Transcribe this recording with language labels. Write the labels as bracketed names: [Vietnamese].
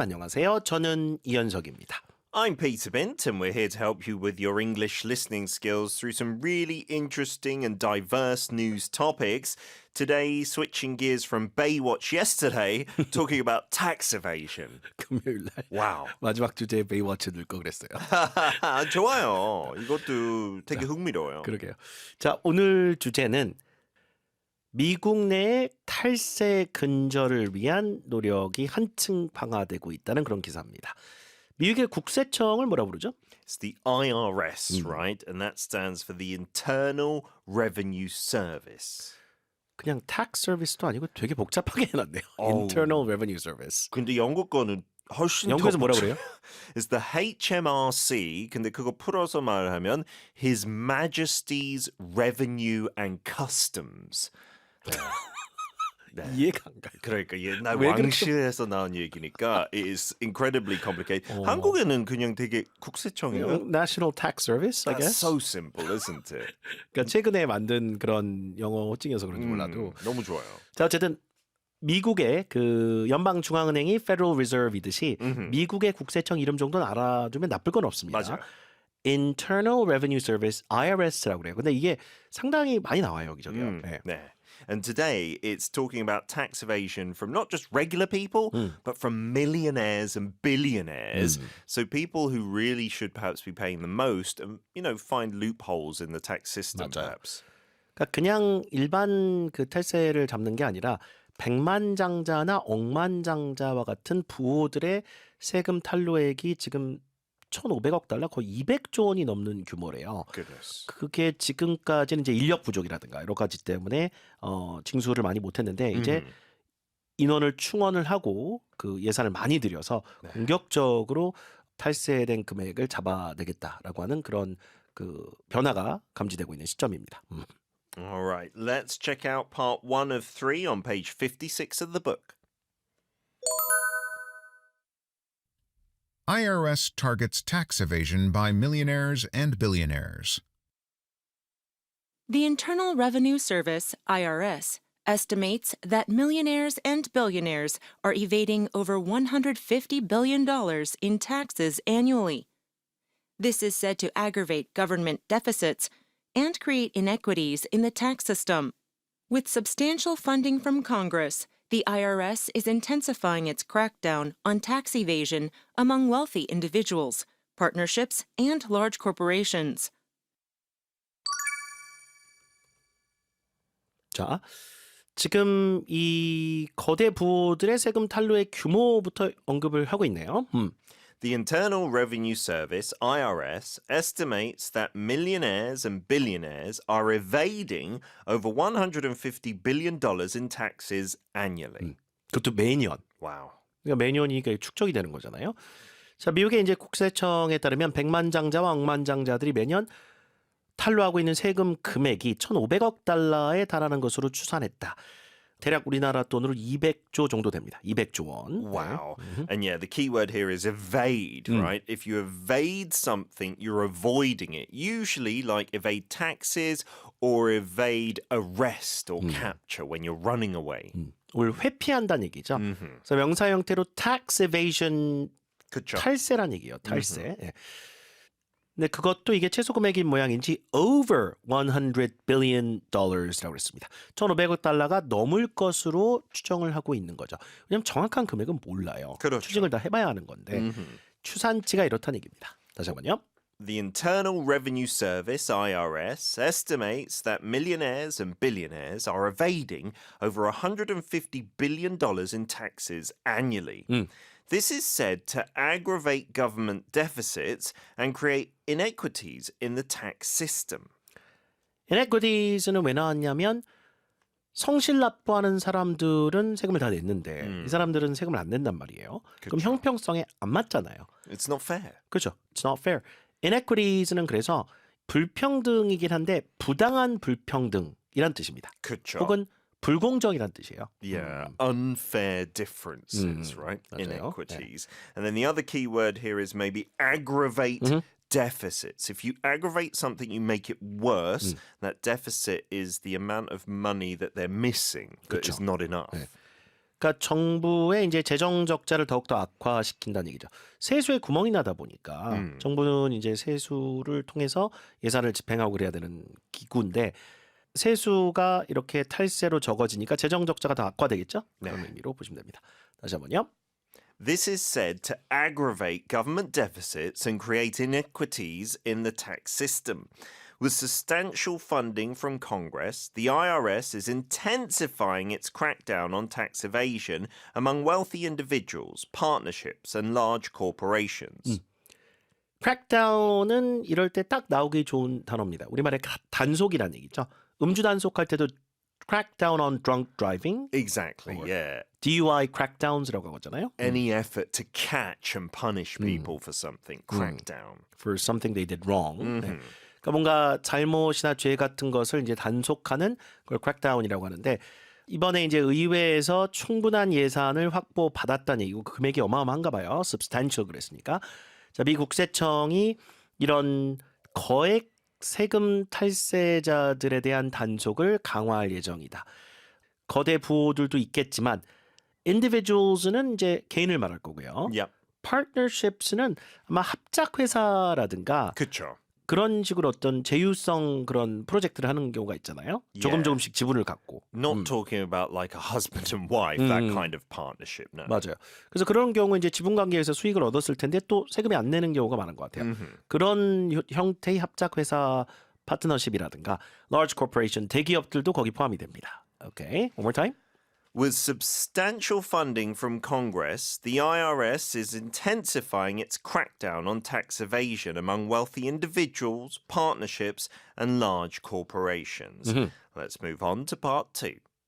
[Korean] 안녕하세요. 저는 이현석입니다. [English] I'm Peter Bint, and we're here to help you with your English listening skills through some really interesting and diverse news topics. Today, switching gears from Baywatch yesterday, talking about tax evasion. [Korean] 금요일 날 [English] Wow. [Korean] 마지막 주제에 베이워치 넣을 거 그랬어요. 좋아요. 이것도 되게 흥미로워요. 그러게요. 자, 오늘 주제는 미국 내의 탈세 근절을 위한 노력이 한층 강화되고 있다는 그런 기사입니다. 미국의 국세청을 뭐라 부르죠? [English] It's the IRS, right? And that stands for the Internal Revenue Service. [Korean] 그냥 tax service도 아니고 되게 복잡하게 해놨네요. 어우. [English] Internal Revenue Service. [Korean] 근데 영국 거는 훨씬 영국에서 더 뭐라 복잡- 그래요? [English] It's the HMRC. [Korean] 근데 그거 풀어서 말하면 His Majesty's Revenue and Customs. 네. 이해가 안 가요. 그러니까 옛날 왜 그렇게- 왕실에서 나온 얘기니까 [English] it is incredibly complicated. [Korean] 한국에는 그냥 되게 국세청이요. [English] National Tax Service, I That's guess. so simple, isn't it? [Korean] 그러니까 최근에 만든 그런 영어 호칭이어서 그런지 몰라도. 너무 좋아요. 자, 어쨌든 미국의 그 연방중앙은행이 Federal Reserve이듯이 미국의 국세청 이름 정도는 알아두면 나쁠 건 없습니다. 맞아요. Internal Revenue Service, IRS라고 그래요. 근데 이게 상당히 많이 나와요, 여기저기요. 네. 네. [English] And today it's talking about tax evasion from not just regular people, but from millionaires and billionaires. So people who really should perhaps be paying the most and, find loopholes in the tax system [Korean] 맞아요. [English] perhaps. [Korean] 그러니까 그냥 일반 그 탈세를 잡는 게 아니라 백만장자나 억만장자와 같은 부호들의 세금 탈루액이 지금 1,500억 달러, 거의 200조 원이 넘는 규모래요. [English] Goodness. [Korean] 그게 지금까지는 이제 인력 부족이라든가 여러 가지 때문에 징수를 많이 못했는데 이제 인원을 충원을 하고 그 예산을 많이 들여서 공격적으로 탈세된 금액을 잡아내겠다라고 하는 그런 그 변화가 감지되고 있는 시점입니다. [English] All right, let's check out part 1 of 3 on page 56 of the book. IRS targets tax evasion by millionaires and billionaires. The Internal Revenue Service, IRS, estimates that millionaires and billionaires are evading over $150 billion in taxes annually. This is said to aggravate government deficits and create inequities in the tax system. With substantial funding from Congress, the IRS is intensifying its crackdown on tax evasion among wealthy individuals, partnerships, and large corporations. [Korean] 자, 지금 이 거대 부호들의 세금 탈루의 규모부터 언급을 하고 있네요. [English] The Internal Revenue Service, IRS, estimates that millionaires and billionaires are evading over $150 billion in taxes annually. [Korean] 그것도 매년. [English] Wow. [Korean] 그러니까 매년이 이게 축적이 되는 거잖아요. 자, 미국의 이제 국세청에 따르면 백만장자와 억만장자들이 매년 탈루하고 있는 세금 금액이 1,500억 달러에 달하는 것으로 추산했다. 대략 우리나라 돈으로 200조 정도 됩니다. 200조 원. [English] Wow. And yeah, the key word here is evade, right? If you evade something, you're avoiding it. Usually like evade taxes or evade arrest or capture when you're running away. [Korean] 을 회피한다는 얘기죠. 그래서 명사 형태로 tax evasion, 그쵸. 탈세란 얘기예요. 탈세. 예. 근데 그것도 이게 최소 금액인 모양인지 [English] over 100 billion dollars [Korean] 라고 했습니다. 1,500억 달러가 넘을 것으로 추정을 하고 있는 거죠. 왜냐하면 정확한 금액은 몰라요. 그렇죠. 추징을 다 해봐야 하는 건데 추산치가 이렇다는 얘기입니다. 다시 한번요. [English] The Internal Revenue Service, IRS, estimates that millionaires and billionaires are evading over $150 billion in taxes annually. This is said to aggravate government deficits and create inequities in the tax system. [Korean] inequities는 왜 나왔냐면 성실 납부하는 사람들은 세금을 다 냈는데 이 사람들은 세금을 안 낸단 말이에요. 그럼 그쵸. 형평성에 안 맞잖아요. [English] It's not fair. [Korean] 그렇죠. [English] It's not fair. [Korean] inequities는 그래서 불평등이긴 한데 부당한 불평등이란 뜻입니다. 그쵸. 혹은 불공정이란 뜻이에요. [English] Yeah, unfair differences, right? [Korean] 맞아요. [English] Inequities. And then the other key word here is maybe aggravate deficits. If you aggravate something, you make it worse. That deficit is the amount of money that they're missing that is not enough. [Korean] 그러니까 정부의 이제 재정 적자를 더욱더 악화시킨다는 얘기죠. 세수에 구멍이 나다 보니까 정부는 이제 세수를 통해서 예산을 집행하고 그래야 되는 기구인데 세수가 이렇게 탈세로 적어지니까 재정 적자가 더 악화되겠죠? 그런 의미로 보시면 됩니다. 다시 한번요. [English] This is said to aggravate government deficits and create inequities in the tax system. With substantial funding from Congress, the IRS is intensifying its crackdown on tax evasion among wealthy individuals, partnerships, and large corporations. [Korean] crackdown은 이럴 때 딱 나오기 좋은 단어입니다. 우리말에 단속이라는 얘기죠. 음주 단속할 때도 [English] crackdown on drunk driving, Exactly, yeah. [Korean] DUI crackdowns라고 하잖아요. [English] Any effort to catch and punish people for something, crackdown. For something they did wrong. [Korean] 네. 그러니까 뭔가 잘못이나 죄 같은 것을 이제 단속하는 걸 crackdown이라고 하는데 이번에 이제 의회에서 충분한 예산을 확보받았다는 얘기고 그 금액이 어마어마한가 봐요. substantial 그랬으니까. 자, 미 국세청이 이런 거액 세금 탈세자들에 대한 단속을 강화할 예정이다. 거대 부호들도 있겠지만 individuals는 이제 개인을 말할 거고요. Yep. partnerships는 아마 합작 회사라든가 그쵸. 그런 식으로 어떤 제휴성 그런 프로젝트를 하는 경우가 있잖아요. 조금씩 지분을 갖고. [English] Not talking about like a husband and wife, that kind of partnership, no. [Korean] 맞아요. 그래서 그런 경우 이제 지분 관계에서 수익을 얻었을 텐데 또 세금이 안 내는 경우가 많은 것 같아요. 그런 형태의 합작 회사 파트너십이라든가 large corporation 대기업들도 거기 포함이 됩니다. [English] Okay, one more time. With substantial funding from Congress, the IRS is intensifying its crackdown on tax evasion among wealthy individuals, partnerships, and large corporations. Let's move on to part 2.